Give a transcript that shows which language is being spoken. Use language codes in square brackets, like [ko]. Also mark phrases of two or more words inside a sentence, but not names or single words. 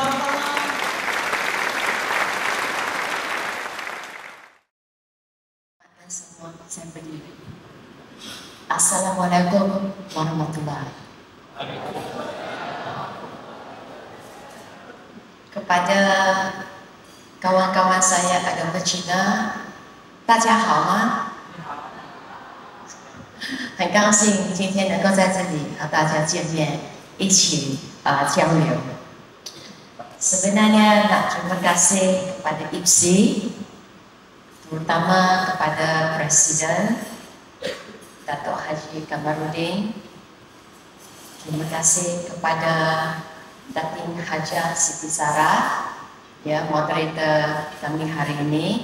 [ms] Semua saya berdiri. [ar] السلام عليكم ورحمة الله وبركاته. [ms] Kepada kawan-kawan saya agama Cina, [zh] 大家好吗？很高兴今天能够在这里和大家见面，一起交流。 [ms] Sebenarnya nak terima kasih kepada IPSI, terutama kepada Presiden Datuk Haji Kamarudin. Terima kasih kepada Datin Haja Siti Sarah, ya, moderator kami hari ini.